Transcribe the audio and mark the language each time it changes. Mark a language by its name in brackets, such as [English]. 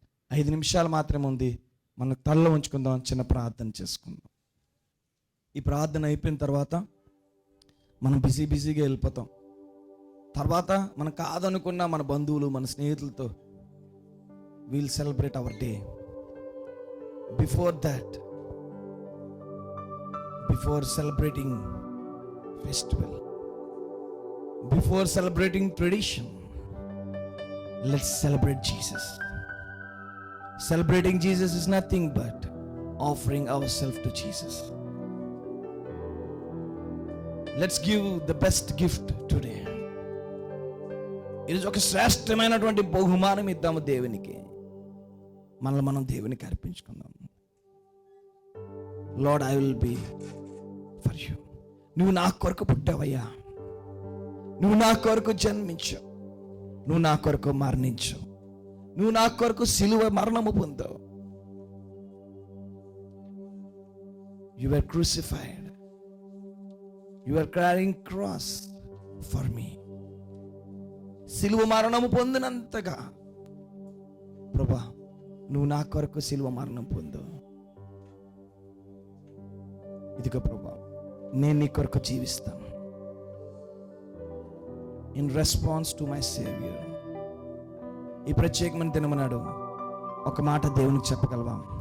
[Telugu] 5 నిమిషాలు మాత్రమే ఉంది, మనం తలలో ఉంచుకుందాం, చిన్న ప్రార్థన చేసుకుందాం. ఈ ప్రార్థన అయిపోయిన తర్వాత మనం బిజీగా వెళ్ళిపోతాం. తర్వాత మనం కాదనుకున్న మన బంధువులు, మన స్నేహితులతో [English] we'll celebrate our day. Before that, before celebrating festival, before celebrating tradition, Let's celebrate Jesus. Celebrating Jesus is nothing but offering ourselves to Jesus. Let's give the best gift today. [Telugu] ఈరోజు ఒక శ్రేష్టమైనటువంటి బహుమానం ఇద్దాము దేవునికి. మనల్ని మనం దేవునికి అర్పించుకుందాం. [English] Lord, I will be for you. [Telugu] నువ్వు నా కొరకు పుట్టావయ్యా, నువ్వు నా కొరకు జన్మించావు, నువ్వు నా కొరకు మరణించావు, నువ్వు నా కొరకు సిలువ మరణము పొందావు. [English] You were crucified. You are carrying cross for me. [Telugu] సిలువ మరణము పొందినంతగా ప్రభా నువ్వు నా కొరకు సిలువ మరణం పొందావు. ఇదిగో ప్రభా, నేను నీ కొరకు జీవిస్తాను. [English] In response to my saviour. [Telugu] ఈ ప్రత్యేకమైన దినమనాడు ఒక మాట దేవునికి చెప్పగలవా?